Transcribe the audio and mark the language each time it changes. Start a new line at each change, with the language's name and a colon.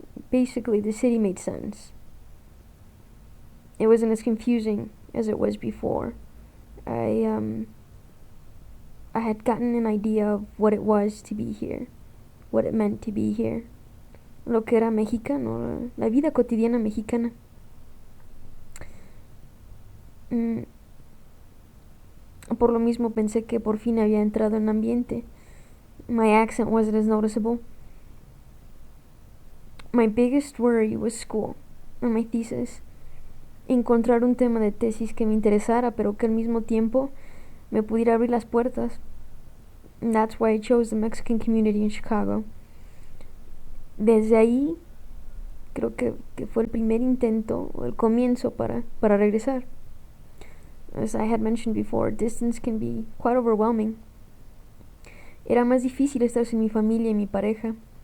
English: Basically, the city made sense. It wasn't as confusing as it was before. I had gotten an idea of what it was to be here, what it meant to be here,
Spanish: lo que era mexicano, la vida cotidiana mexicana. Por lo mismo pensé que por fin había entrado en ambiente.
English: My accent wasn't as noticeable. My biggest worry was school and my thesis.
Spanish: Encontrar un tema de tesis que me interesara, pero que al mismo tiempo me pudiera abrir las puertas.
English: And that's why I chose the Mexican community in Chicago.
Spanish: Desde ahí, creo que fue el primer intento, o el comienzo para regresar.
English: As I had mentioned before, distance can be quite overwhelming.
Spanish: Era más difícil estar sin mi familia y mi pareja.